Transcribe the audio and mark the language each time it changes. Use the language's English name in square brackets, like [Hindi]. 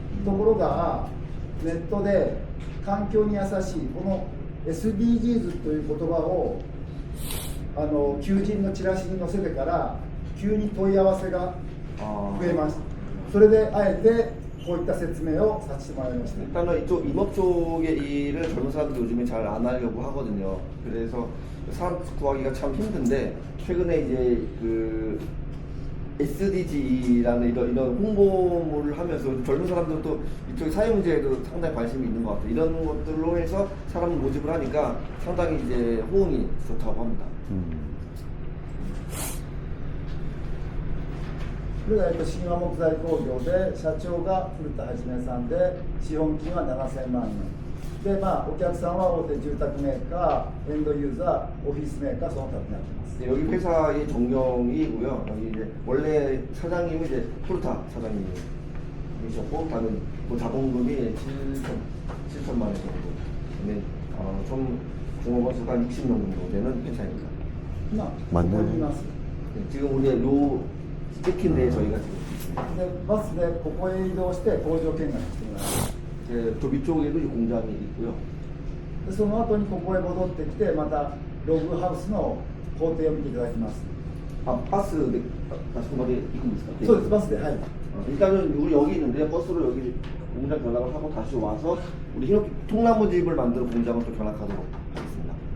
[Japanese] ところがネットで環境に優しいこの SDGs という言葉を求人のチラシに載せてから急に問い合わせが増えました。それであえてこういった説明をさせてもらいました。 [Korean] 일단은 이쪽 임업 쪽의 일을 젊은 사람들이 요즘에 잘 안 하려고 하거든요. 그래서 사람 구하기가 참 힘든데 최근에 이제 그 SDG라는 이런 홍보물을 하면서 젊은 사람들도 이쪽 사회문제에도 상당히 관심이 있는 것 같아요. 이런 것들로 해서 사람을 모집을 하니까 상당히 이제 호응이 좋다고 합니다. [Japanese] これが新和木材工業で社長が古田はじめさんで資本金は7000万円で、お客さんは大手住宅メーカー、エンドユーザー、オフィスメーカーその他になってます。 [Korean] 네, 여기 회사의 정경이고요. 여기 이제 원래 사장님이 이제 푸르타 사장님이셨고, 다음에 그 자본금이 7천만 원 정도. 네, 총 종업원 수가 60명 정도 되는 회사입니다. [Japanese] 今ここにいます。 [Korean] 네, 지금 우리 요 찍힌 데에 저희가 지금 있습니다. [Japanese] でバスでここへ移動して工場見学してもらいます。 [Korean] 저 위쪽에도 이 공장이 있고요. [Japanese] でその後にここへ戻ってきてまたログハウスの工程を見ていただきます。 [Korean] 아, 버스 다시 한번 입고 있을까? [Japanese] そうです、バスで、はい。 [Korean] 일단은 우리 여기 있는데 버스로 여기 공장 견학을 하고 다시 와서 우리 흰옥 통나무 집을 만드는 공장을 또 견학하도록 하겠습니다.